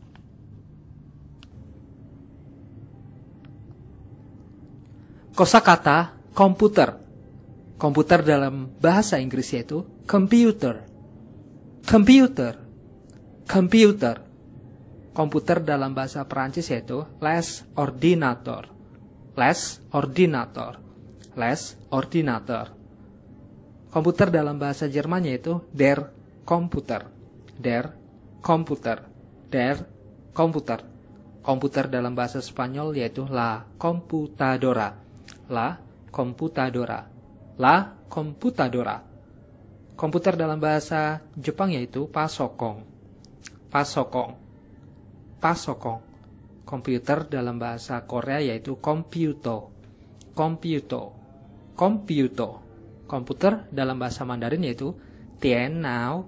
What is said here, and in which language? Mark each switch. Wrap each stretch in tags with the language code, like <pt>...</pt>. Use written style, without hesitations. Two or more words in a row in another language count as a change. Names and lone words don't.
<id>Kosakata komputer. Komputer dalam bahasa Inggris yaitu computer.</id> <en>Computer. Computer.</en> <id>Komputer dalam bahasa Perancis yaitu</id> <fr>les ordinateur. Les ordinateur. Les ordinateur.</fr> <id>Komputer dalam bahasa Jerman yaitu</id> <de>der Computer. Der Computer. Der Computer.</de> <id>Komputer dalam bahasa Spanyol yaitu</id> <es>la computadora. La computadora. La computadora.</es> <id>Komputer dalam bahasa Jepang yaitu pasokong.</id> <ja>パソコン。パソコン.</ja> <id>Komputer dalam bahasa Korea yaitu komputo.</id> <ko>컴퓨터. 컴퓨터.</ko> <id>Komputer dalam bahasa Mandarin yaitu tianao.</id>